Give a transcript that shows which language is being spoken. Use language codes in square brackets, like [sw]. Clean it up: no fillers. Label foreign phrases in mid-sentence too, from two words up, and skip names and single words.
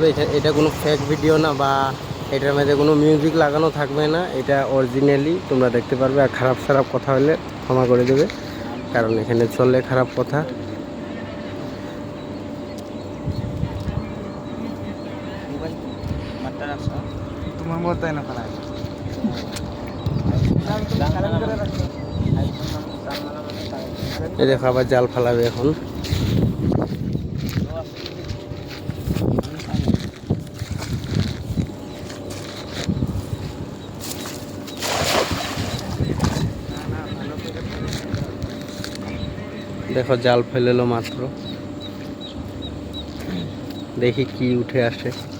[bn] এটা কোনো [en] fake video [bn] না, বা এটার মধ্যে কোনো মিউজিক লাগানো থাকবে না, এটা অরিজিনালি তোমরা দেখতে পারবে। আর খারাপ কথা হলে ক্ষমা করে দেবে, কারণ এখানে চললে খারাপ কথা। [hi] तुम्हारा बहुत है ना खाना [bn] এই দেখো আবার জাল ফালাবে এখন। দেখো জাল ফেলেলো মাত্র, দেখি কি উঠে আসে।